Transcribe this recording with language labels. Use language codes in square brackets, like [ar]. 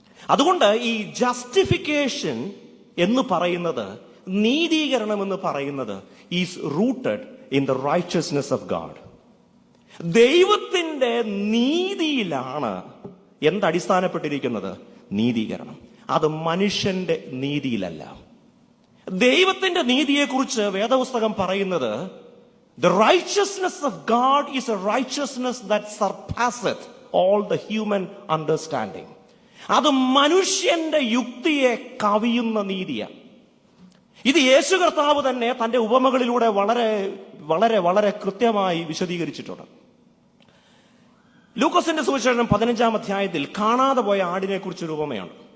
[ml] അതുകൊണ്ട് ഈ ജസ്റ്റിഫിക്കേഷൻ എന്ന് പറയുന്നത്, നീതീകരണം എന്ന് പറയുന്നത് [en] Is rooted in the righteousness of God. [ml] ദൈവത്തിന്റെ നീതിയിലാണ് എന്തടിസ്ഥാനപ്പെട്ടിരിക്കുന്നത്? നീതീകരണം. അത് മനുഷ്യന്റെ നീതിയിലല്ല. ദൈവത്തിന്റെ നീതിയെക്കുറിച്ച് വേദപുസ്തകം പറയുന്നത്, [en] the righteousness of God is a righteousness that surpasseth all the human understanding. [ml] അത് മനുഷ്യന്റെ യുക്തിയെ കവിയുന്ന നീതിയാണ്. ഇത് യേശു കർത്താവ് തന്നെ തന്റെ ഉപമകളിലൂടെ വളരെ വളരെ വളരെ കൃത്യമായി വിശദീകരിച്ചിട്ടുണ്ട്. ലൂക്കോസിന്റെ സുവിശേഷം 15-ാം അധ്യായത്തിൽ കാണാതെ പോയ ആടിനെ കുറിച്ചൊരു ഉപമയാണ്.